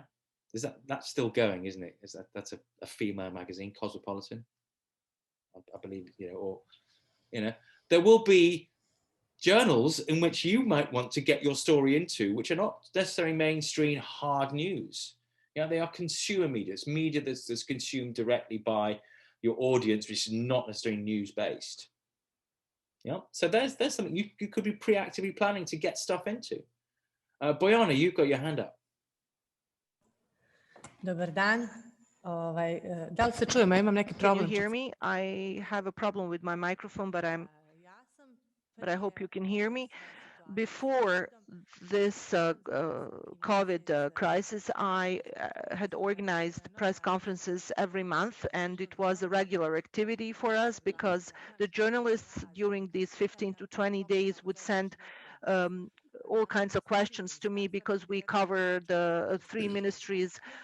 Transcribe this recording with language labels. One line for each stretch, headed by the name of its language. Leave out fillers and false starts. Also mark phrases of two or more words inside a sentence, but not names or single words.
English: That's still going, isn't it? That's a female magazine, Cosmopolitan, I believe, or there will be journals in which you might want to get your story into, which are not necessarily mainstream hard news. They are consumer media. It's media that's consumed directly by your audience, which is not necessarily news based. Yeah. So there's something you could be proactively planning to get stuff into. Bojana, you've got your hand up.
Serbian: Dobar dan. Da li se čujemo? Ja imam neki
English: Can you
Serbian: problem.
English: hear me? I have a problem with my microphone, but I hope you can hear me. Before this COVID crisis, I had organized press conferences every month, and it was a regular activity for us because the journalists during these 15 to 20 days would send all kinds of questions to me because we cover the three ministries.